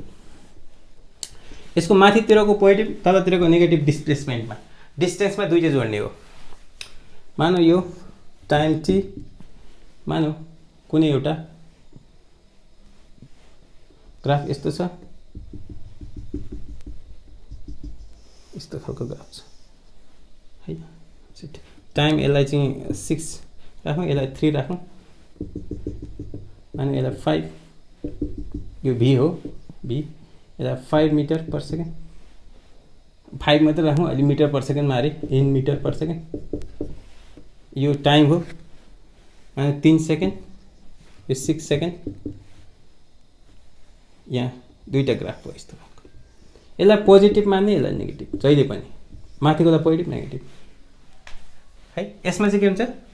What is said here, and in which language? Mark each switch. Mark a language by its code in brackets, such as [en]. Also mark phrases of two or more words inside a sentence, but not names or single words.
[ne] यसको माथितिरको [en] positive तलतिरको negative displacement distance [ne] दुईटै जोड्ने हो मानौ यो टाइम टी मानौ कुनै एउटा ग्राफ यस्तो छ यस्तो खालको ग्राफ छ है टाइम यसलाई चाहिँ 6 राखौँ यसलाई 3 राखौँ अनि यसलाई 5 यो भी हो भी यसलाई 5 [en] meter per second [ne] 5 मात्रै राखौँ अहिले [en] meter per second are in meter per second [ne] यो टाइम हो अनि 3 सेकेन्ड यो 6 सेकेन्ड यहाँ दुईटा ग्राफ हो यस्तो यसलाई पोजिटिभ मान्ने यसलाई नेगेटिभ जहिले पनि माथिकोलाई [en] positive negative [ne] है यसमा चाहिँ के हुन्छ